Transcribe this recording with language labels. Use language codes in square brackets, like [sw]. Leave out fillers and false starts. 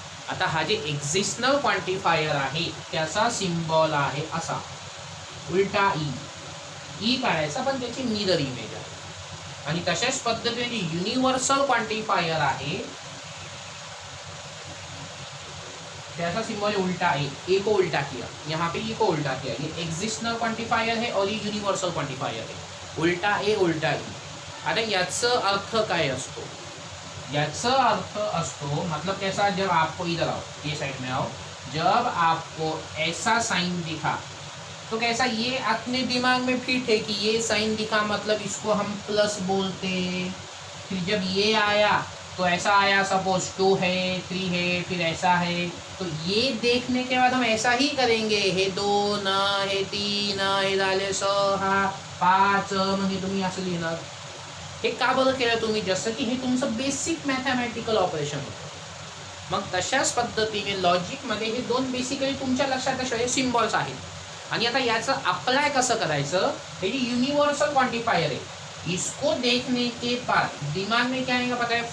[mr] आता हा जे एक्झिस्टनल क्वांटिफायर आहे त्याचा सिम्बॉल आहे असा उलटा ई काढायचा, पण त्याची मिरर इमेज आहे. आणि तशाच पद्धतीने युनिव्हर्सल क्वांटिफायर आहे त्याचा सिंबल [hi] उल्टा है. ए को उल्टा किया, यहाँ पे ई को उल्टा किया. ये एक्झिस्टनल क्वांटिफायर है और ये युनिव्हर्सल क्वांटिफायर है. [mr] उल्टा ए उल्टा ई. आता याचा अर्थ काय असतो? याचा अर्थ असतो [hi] मतलब कैसा, जब आपको इधर आओ, ये साइड में आओ, जब आपको ऐसा साइन दिखा तो कैसा ये अपने दिमाग में फिट है कि ये साइन दिखा मतलब इसको हम प्लस बोलते. फिर जब ये आया तो ऐसा आया, सपोज 2 है 3 है फिर ऐसा है, तो ये देखने के बाद हम ऐसा ही करेंगे. [mr] हे 2 हे 3 हे झाले 6 5 म्हणजे तुम्ही असं लिहिणार. हे का बरं केलं तुम्ही? जसं की हे तुमचं बेसिक मॅथमॅटिकल ऑपरेशन होतं. मग तशाच पद्धतीने लॉजिकमध्ये हे दोन बेसिकली तुमच्या लक्षात असलेले सिम्बॉल्स आहेत. आणि आता याचं अप्लाय कसं करायचं? हे जे [hi] युनिव्हर्सल क्वांटिफायर है, इसको देखने के बाद दिमाग में क्या आएगा पता है?